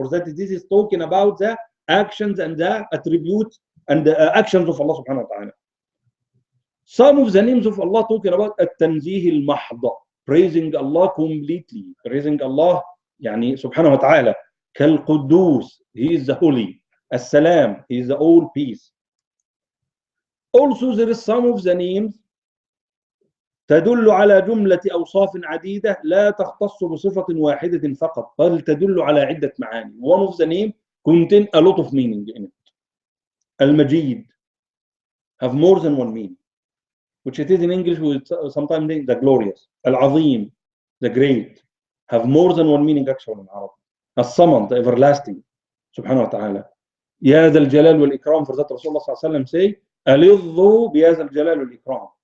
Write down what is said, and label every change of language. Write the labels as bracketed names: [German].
[English] For that, this is talking about the actions and the attributes and the actions of Allah subhanahu wa ta'ala. Some of the names of Allah talking about At-Tanzih al-Mahda, praising Allah completely, praising Allah, yani subhanahu wa ta'ala. Kal-Quddus, He is the holy. As-Salam, He is the all peace. Also, there is some of the names [Arabic] تدل على جملة أوصاف عديدة لا تختص بصفة واحدة فقط بل تدل على عدة معاني. [English] One of the name contain a lot of meaning in it. Al-Majid have more than one meaning, which it is in English we sometimes think the glorious. Al-Azim, the great, have more than one meaning actually in Arabic. As-Samad, the everlasting, subhanahu wa ta'ala. Ya Dhal Jalal wal Ikram, for that Rasulullah sallallahu alayhi wa sallam say, Alidhu bi Ya Dhal Jalal wal Ikram.